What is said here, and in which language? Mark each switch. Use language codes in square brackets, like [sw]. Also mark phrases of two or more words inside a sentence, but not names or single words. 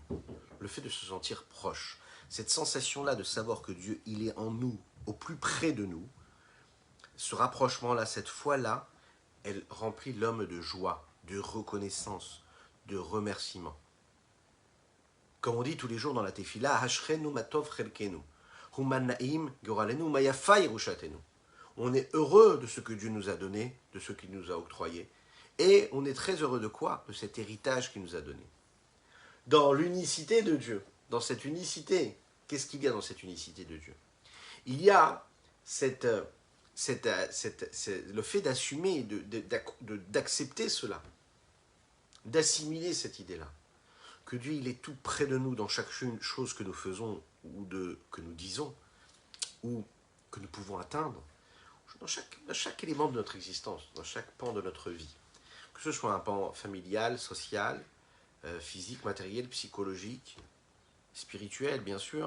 [fr] Le fait de se sentir proche. Cette sensation-là de savoir que Dieu, il est en nous, au plus près de nous, ce rapprochement-là, cette foi-là, elle remplit l'homme de joie, de reconnaissance, de remerciement. Comme on dit tous les jours dans la tefila, [he] אשרינו מה טוב חלקנו, ומה נעים גורלנו ומה יפה ירושתנו. [fr] On est heureux de ce que Dieu nous a donné, de ce qu'il nous a octroyé. Et on est très heureux de quoi? De cet héritage qu'il nous a donné. Dans l'unicité de Dieu, dans cette unicité, qu'est-ce qu'il y a dans cette unicité de Dieu? Il y a le fait d'assumer, d'accepter cela, d'assimiler cette idée-là, que Dieu il est tout près de nous dans chaque chose que nous faisons ou que nous disons ou que nous pouvons atteindre, dans chaque élément de notre existence, dans chaque pan de notre vie, que ce soit un pan familial, social, physique, matériel, psychologique, spirituel, bien sûr.